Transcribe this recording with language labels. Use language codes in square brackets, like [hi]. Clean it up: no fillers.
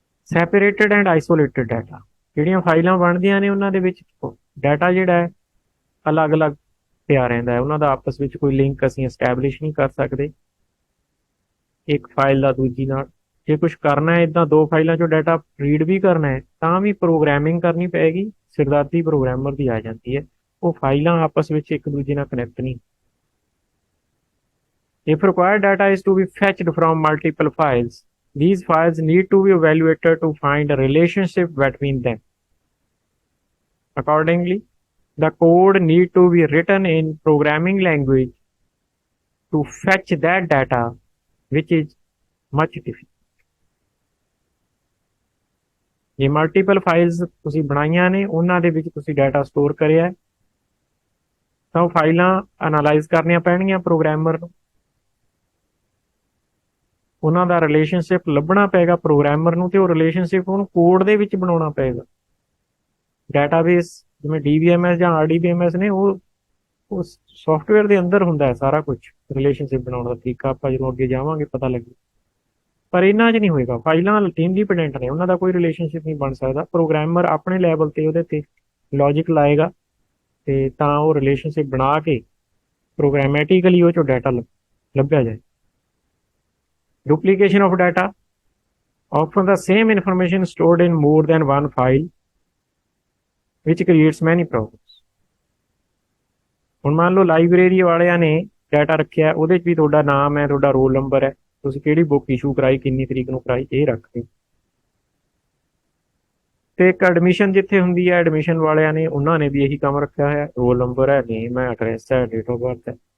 [en] separated and isolated data, [pa] ਜਿਹੜੀਆਂ ਫਾਈਲਾਂ ਬਣਦੀਆਂ ਨੇ ਉਹਨਾਂ ਦੇ ਵਿੱਚ ਡਾਟਾ ਜਿਹੜਾ ਹੈ ਅਲੱਗ-ਅਲੱਗ ਪਿਆ ਰਹਿੰਦਾ ਹੈ, ਉਹਨਾਂ ਦਾ ਆਪਸ ਵਿੱਚ ਕੋਈ ਲਿੰਕ ਅਸੀਂ ਐਸਟੈਬਲਿਸ਼ ਨਹੀਂ ਕਰ ਸਕਦੇ ਇੱਕ ਫਾਈਲ ਦਾ ਦੂਜੀ ਨਾਲ। ਜੇ ਕੁਝ ਕਰਨਾ ਹੈ ਇੱਦਾਂ ਦੋ ਫਾਈਲਾਂ ਚੋਂ ਡਾਟਾ ਰੀਡ ਵੀ ਕਰਨਾ ਹੈ ਤਾਂ ਵੀ ਪ੍ਰੋਗਰਾਮਿੰਗ ਕਰਨੀ ਪਏਗੀ, ਸਿਰਦਰਦੀ ਪ੍ਰੋਗਰਾਮਰ ਦੀ ਆ ਜਾਂਦੀ ਹੈ, ਉਹ ਫਾਈਲਾਂ ਆਪਸ ਵਿੱਚ ਇੱਕ ਦੂਜੇ ਨਾਲ ਕਨੈਕਟ ਨਹੀਂ। [en] If required data is to be fetched from multiple files, these files need to be evaluated to find a relationship between them. Accordingly, the code need to be written in programming language to fetch that data, which is much difficult. [pa] ਜੇ multiple files ਤੁਸੀਂ ਬਣਾਈਆਂ ਨੇ ਉਹਨਾਂ ਦੇ ਵਿੱਚ ਤੁਸੀਂ data store ਕਰਿਆ ਤਾਂ ਉਹ ਫਾਈਲਾਂ ਐਨਾਲਾਈਜ਼ ਕਰਨੀਆਂ ਪੈਣਗੀਆਂ ਪ੍ਰੋਗਰਾਮਰ ਨੂੰ, ਉਹਨਾਂ ਦਾ ਰਿਲੇਸ਼ਨਸ਼ਿਪ ਲੱਭਣਾ ਪਏਗਾ ਪ੍ਰੋਗਰਾਮਰ ਨੂੰ ਤੇ ਉਹ ਰਿਲੇਸ਼ਨਸ਼ਿਪ ਉਹਨੂੰ ਕੋਡ ਦੇ ਵਿੱਚ ਬਣਾਉਣਾ ਪਏਗਾ। ਡਾਟਾਬੇਸ ਜਿਵੇਂ DBMS ਜਾਂ RDBMS ਨੇ ਉਹ ਸੌਫਟਵੇਅਰ ਦੇ ਅੰਦਰ ਹੁੰਦਾ ਹੈ ਸਾਰਾ ਕੁਝ, ਰਿਲੇਸ਼ਨਸ਼ਿਪ ਬਣਾਉਣ ਦਾ ਤਰੀਕਾ ਆਪਾਂ ਜਦੋਂ ਅੱਗੇ ਜਾਵਾਂਗੇ ਪਤਾ ਲੱਗੇ, ਪਰ ਇਹਨਾਂ 'ਚ ਨਹੀਂ ਹੋਏਗਾ। ਫਾਈਲਾਂ ਇੰਡੀਪੈਂਡੈਂਟ ਨੇ, ਉਹਨਾਂ ਦਾ ਕੋਈ ਰਿਲੇਸ਼ਨਸ਼ਿਪ ਨਹੀਂ ਬਣ ਸਕਦਾ, ਪ੍ਰੋਗਰਾਮਰ ਆਪਣੇ ਲੈਵਲ ਤੇ ਉਹਦੇ ਤੇ ਲੌਜਿਕ ਲਾਏਗਾ ਤੇ ਤਾਂ ਉਹ ਰਿਲੇਸ਼ਨਸ਼ਿਪ ਬਣਾ ਕੇ ਪ੍ਰੋਗਰਾਮੈਟਿਕਲੀ ਉਹ ਚੋਂ ਡਾਟਾ ਲੱਭਿਆ ਜਾਏ। [en] Duplication of data, often the same information stored in more than one file, which creates many problems. [pa] ਹੁਣ ਮੰਨ ਲਓ ਲਾਇਬ੍ਰੇਰੀ ਵਾਲਿਆਂ ਨੇ ਡਾਟਾ ਰੱਖਿਆ, ਉਹਦੇ 'ਚ ਵੀ ਤੁਹਾਡਾ ਨਾਮ ਹੈ, ਤੁਹਾਡਾ ਰੋਲ ਨੰਬਰ ਹੈ, ਤੁਸੀਂ ਕਿਹੜੀ ਬੁੱਕ ਇਸ਼ੂ ਕਰਾਈ, ਕਿੰਨੀ ਤਰੀਕ ਨੂੰ ਕਰਾਈ, ਇਹ ਰੱਖਦੇ। ਤੇ ਇੱਕ ਐਡਮਿਸ਼ਨ ਜਿੱਥੇ ਹੁੰਦੀ ਹੈ, ਐਡਮਿਸ਼ਨ ਵਾਲਿਆਂ ਨੇ ਉਹਨਾਂ ਨੇ ਵੀ ਇਹੀ ਕੰਮ ਰੱਖਿਆ ਹੋਇਆ, ਰੋਲ ਨੰਬਰ ਹੈ, ਨੇਮ ਹੈ, ਐਡਰੈਸ ਹੈ, ਡੇਟ ਆਫ ਬਰਥ ਹੈ।